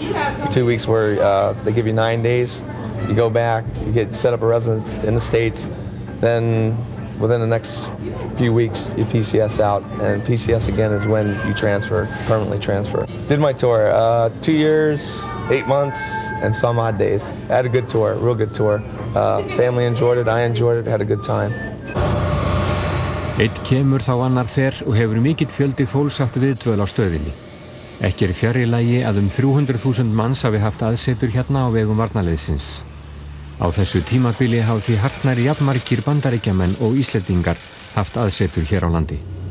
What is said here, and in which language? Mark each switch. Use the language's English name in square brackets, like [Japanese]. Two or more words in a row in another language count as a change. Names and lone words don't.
[English] 2 weeks where they give you 9 days. You go back, you get set up a residence in the States, then within the next few weeks you PCS out, and PCS again is when you transfer, permanently transfer. Did my tour, 2 years, 8 months, and some odd days. I had a good tour, real good tour. Family enjoyed it, I enjoyed it, had a good time. [Icelandic] Einn kemur þá annar fer og hefur mikill fjöldi fólks haft viðdvöl á stöðinni. Ekki fjarri lagi að 300.000 manns hafi haft aðsetur hérna á vegum varnarliðsins. Á þessu tímabili hafa því hartnær jafnmargir Bandaríkjamenn og Íslendingar haft aðsetur hér á landi.